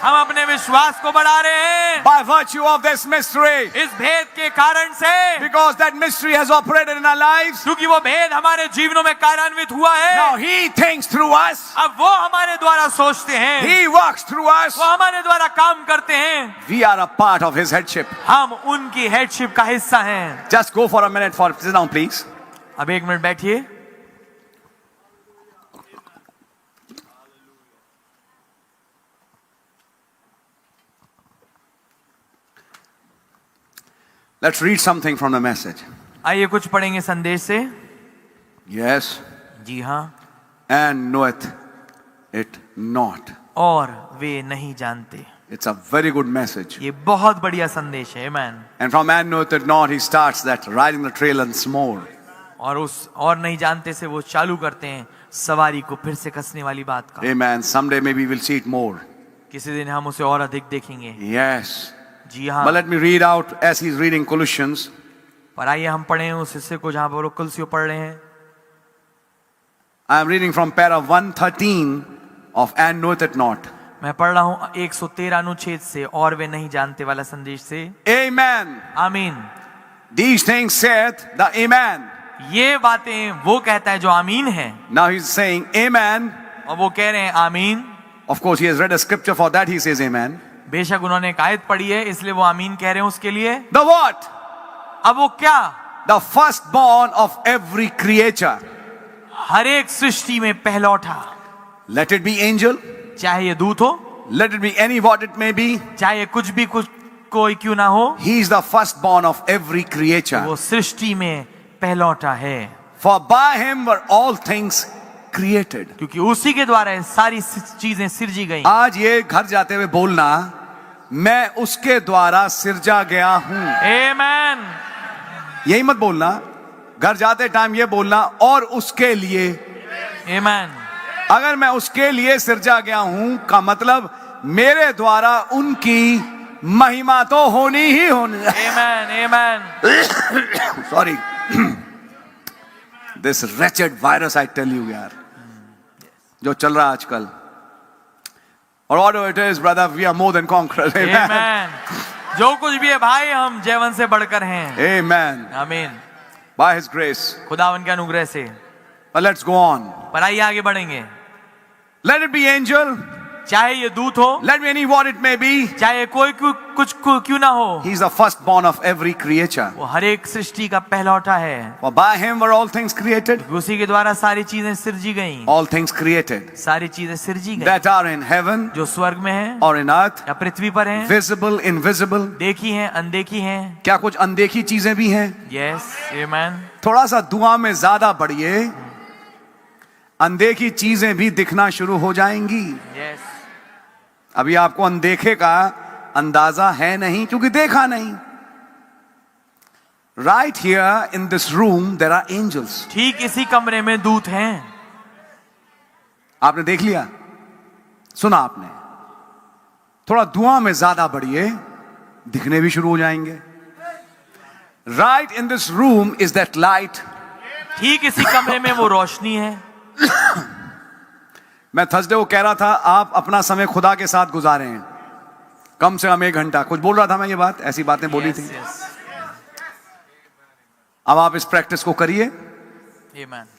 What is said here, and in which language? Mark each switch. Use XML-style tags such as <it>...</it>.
<hi>हम अपने विश्वास को बढ़ा रहे हैं</hi> <en>by virtue of this mystery,</en> <hi>इस भेद के कारण से,</hi> <en>because that mystery has operated in our lives.</en> <hi>क्योंकि वो भेद हमारे जीवनों में कार्यान्वित हुआ है।</hi> <en>Now He thinks through us,</en> <hi>अब वो हमारे द्वारा सोचते हैं,</hi> <en>He works through us.</en> <hi>वो हमारे द्वारा काम करते हैं,</hi> <en>We are a part of His headship.</en> <hi>हम उनकी हेडशिप का हिस्सा हैं।</hi> <en>Just go for a minute, sit down please.</en> <hi>अब एक मिनट बैठिए।</hi> <en>Let's read something from the message.</en> <hi>आइए कुछ पढ़ेंगे संदेश से।</hi> <en>Yes.</en> <hi>जी हाँ।</hi> <en>And knoweth it not.</en> <hi>और वे नहीं जानते।</hi> <en>It's a very good message.</en> <hi>ये बहुत बढ़िया संदेश है। Amen.</hi> <en>And from and knoweth it not, he starts that riding the trail once more.</en> <hi>और उस और नहीं जानते से वो चालू करते हैं सवारी को फिर से कसने वाली बात का।</hi> <en>Amen. Someday maybe we'll see it more.</en> <hi>किसी दिन हम उसे और अधिक देखेंगे।</hi> <en>Yes.</en> <hi>जी हाँ।</hi> <en>But let me read out as he's reading Colossians.</en> <hi>पर आइए हम पढ़ें उस हिस्से को जहां पर वो कुलसियों पढ़ रहे हैं।</hi> <en>I am reading from para 113 of and knoweth it not.</en> <hi>मैं पढ़ रहा हूँ 113 अनुच्छेद से और वे नहीं जानते वाला संदेश से।</hi> <en>Amen.</en> <hi>आमीन।</hi> <en>These things saith the Amen.</en> <hi>ये बातें वो कहता है जो आमीन है।</hi> <en>Now he's saying Amen.</en> <hi>और वो कह रहे हैं आमीन।</hi> <en>Of course he has read a scripture for that he says Amen.</en> <hi>बेशक उन्होंने एक आयत पढ़ी है इसलिए वो आमीन कह रहे हैं उसके लिए।</hi> <en>The what?</en> <hi>अब वो क्या?</hi> <en>The firstborn of every creature.</en> <hi>हर एक सृष्टि में पहलौठा।</hi> <en>Let it be angel.</en> <hi>चाहे ये दूत हो,</hi> <en>Let it be any what it may be.</en> <hi>चाहे कुछ भी कुछ कोई क्यों ना हो,</hi> <en>He is the firstborn of every creature.</en> <hi>वो सृष्टि में पहलौठा है।</hi> <en>For by him were all things created.</en> <hi>क्योंकि उसी के द्वारा सारी चीजें सिरजी गई। आज ये घर जाते हुए बोलना, मैं उसके द्वारा सिरजा गया हूं। आमीन। यही मत बोलना, घर जाते टाइम ये बोलना और उसके लिए। आमीन। अगर मैं उसके लिए सिरजा गया हूं का मतलब मेरे द्वारा उनकी महिमा तो होनी ही होनी। आमीन। आमीन।</hi> <en>sorry, this wretched virus I tell you</en> <hi>यार, जो चल रहा है आजकल।</hi> <en>और whatever it is, brother, we are more than conquerors. Amen.</en> <hi>आमीन। जो कुछ भी है भाई, हम जैवन से बढ़कर हैं।</hi> <en>Amen.</en> <hi>आमीन।</hi> <en>By His grace.</en> <hi>खुदावन के अनुग्रह से।</hi> <en>But let's go on.</en> <hi>पर आइए आगे बढ़ेंगे।</hi> <en>Let it be angel.</en> <hi>चाहे ये दूत हो,</hi> <en>Let me any what it may be.</en> <hi>चाहे कोई कुछ क्यों ना हो,</hi> <en>He is the firstborn of every creature.</en> <hi>वो हर एक सृष्टि का पहलौठा है।</hi> <en>For by Him were all things created.</en> <hi>उसी के द्वारा सारी चीजें सिरजी गईं।</hi> <en>All things created</en> <hi>सारी चीजें सिरजी गईं</hi> <en>that are in heaven</en> <hi>जो स्वर्ग में है</hi> <en>or in earth,</en> <hi>या पृथ्वी पर हैं,</hi> <en>visible, invisible.</en> <hi>देखी हैं, अनदेखी हैं। क्या कुछ अनदेखी चीजें भी हैं? यस, आमीन। थोड़ा सा दुआ में ज्यादा बढ़िए, अनदेखी चीजें भी दिखना शुरू हो जाएंगी। यस। अभी आपको अनदेखे का अंदाजा है नहीं क्योंकि देखा नहीं।</hi> <en>Right here in this room there are angels.</en> <hi>ठीक इसी कमरे में दूत हैं। आपने देख लिया, सुना आपने, थोड़ा दुआ में ज्यादा बढ़िए, दिखने भी शुरू हो जाएंगे।</hi> <en>Right in this room is that light.</en> <hi>ठीक इसी कमरे में वो रोशनी है। मैं थर्सडे को कह रहा था आप अपना समय खुदा के साथ गुजारें, कम से कम 1 घंटा। कुछ बोल रहा था मैं, ये बात, ऐसी बातें बोली थी। अब आप इस प्रैक्टिस को करिए आमीन।</hi>